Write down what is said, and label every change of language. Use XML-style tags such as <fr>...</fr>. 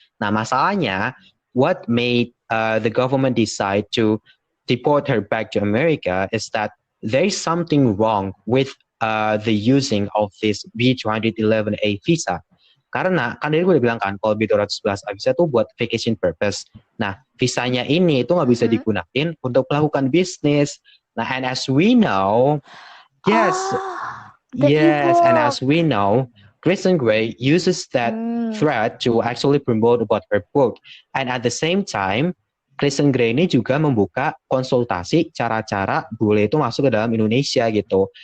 <id>Nah, masalahnya</id> <en>what made the government decide to deport her back to America is that there is something wrong with the using of this B211A visa.</en> <id>Karena kan dari gue udah bilang kan kalau B211A visa itu buat</id> <en>vacation purpose.</en> <id>Nah, visanya ini itu nggak bisa digunakan untuk melakukan bisnis.</id> <en>Nah, and as we know, yes, and as we know, Kristen Gray uses that thread to actually promote about her book. And at the same time,</en> <id>Kristen Gray ini juga membuka konsultasi cara-cara bule itu masuk ke dalam Indonesia gitu.</id>